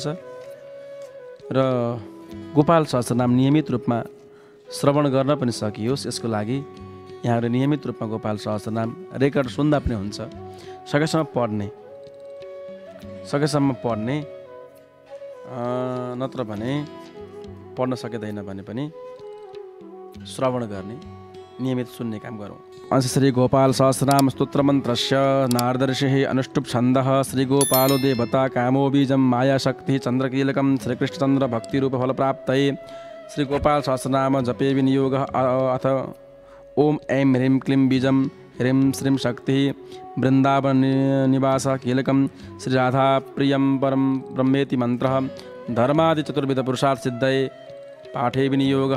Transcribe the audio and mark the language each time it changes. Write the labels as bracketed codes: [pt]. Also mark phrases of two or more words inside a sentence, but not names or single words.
[ne] र गोपाल सहस्रनाम नियमित रूपमा श्रवण गर्न पनि सकियोस्, यसको लागि यहाँहरू नियमित रूपमा गोपाल सहस्रनाम रेकर्ड सुन्दा पनि हुन्छ। सकेसम्म पढ्ने नत्र भने पढ्न सकिँदैन भने पनि श्रवण गर्ने, नियमित सुन्ने काम गरौँ। [sa] अंश श्री गोपाल सहस्रनाम स्तोत्र मन्त्रस्य नारदर्षिः अनुष्टुप छन्दः श्री गोपालो देवता कामो बीजं माया शक्ति चन्द्रकीलकं श्रीकृष्णचन्द्र भक्तिरूप फलप्राप्तये श्री गोपाल सहस्रनाम जपे विनियोगः अथ ओम ऐं ह्रीं क्लीं बीजं ह्रीं श्रीं शक्तिः वृन्दावन निवास कीलकं श्री राधा प्रियं परं ब्रह्मेति मंत्रः धर्मादि चतुर्विध पुरुषार्थ सिद्धये पाठे विनियोगः।